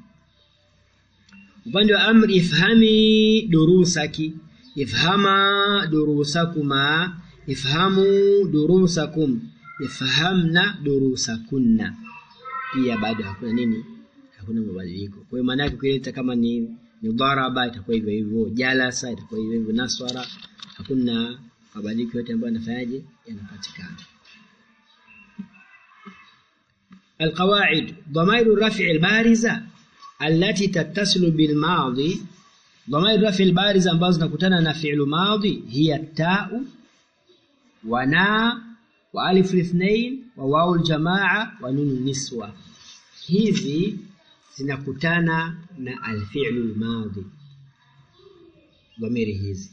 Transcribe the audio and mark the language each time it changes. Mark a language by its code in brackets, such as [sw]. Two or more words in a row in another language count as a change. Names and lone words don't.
[sw] Upande wa amri, [ar] افهمي دروسك، افهما دروسكما، افهموا دروسكم، افهمن دروسكن. [sw] Pia bado hakuna nini, hakuna mabadiliko. Kwa hiyo maana yake kuleta kama ni daraba itakuwa hivyo hivyo, jalasa itakuwa hivyo hivyo, naswara, hakuna mabadiliko yote ambayo yanafanyaje, yanapatikana. [ar] القواعد: ضمائر الرفع البارزة التي تتصل بالماضي. ضمائر الرفع البارزة [sw] ambazo zinakutana na [ar] فعل ماضي هي تاء و نا و ألف الاثنين و واو الجماعة و نون النسوة. [sw] Hizi zinakutana na [ar] الفعل الماضي, [sw] dhamiri hizi.